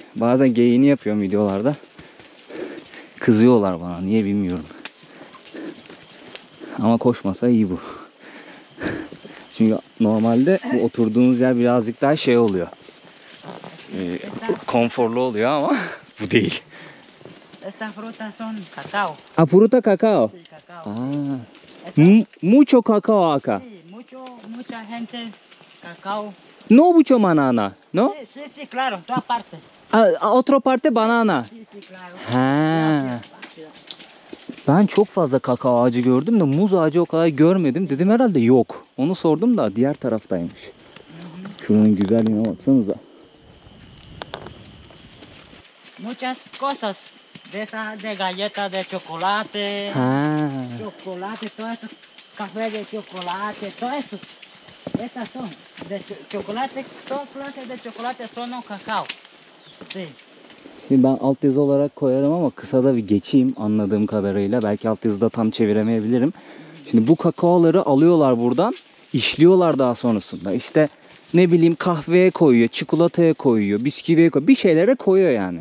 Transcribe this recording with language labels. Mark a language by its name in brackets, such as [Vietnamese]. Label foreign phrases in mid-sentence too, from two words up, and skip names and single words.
[Turkish] Bazen geyiğini yapıyorum videolarda. Kızıyorlar bana, niye bilmiyorum. Ama koşmasa iyi bu. Çünkü normalde bu oturduğunuz yer birazcık daha şey oluyor. Konforlu oluyor ama bu değil. [Spanish] Estas frutas son cacao. Ah, fruta cacao. Sí, cacao. Ah. Mucho cacao acá. Sí, mucha gente cacao. No mucho banana, ¿no? Sí, sí, claro, en todas partes. Otra parte banana. Sí, sí, claro. Ha. [Turkish] Ben çok fazla kakao ağacı gördüm de muz ağacı o kadar görmedim. Dedim herhalde yok. Onu sordum da diğer taraftaymış. Şuranın güzelliğine baksanıza. [Spanish] Muchas cosas de esas de galletas de chocolate, Ha. chocolate, todo eso, café de chocolate, todo eso. Estas son de chocolate, todas clases de chocolate son o cacao. Sí. [Turkish] Şimdi ben altyazı olarak koyarım ama kısa da bir geçeyim anladığım kadarıyla. Belki altyazıda tam çeviremeyebilirim. Şimdi bu kakaoları alıyorlar buradan, işliyorlar daha sonrasında. İşte ne bileyim kahveye koyuyor, çikolataya koyuyor, bisküviye koyuyor. Bir şeylere koyuyor yani.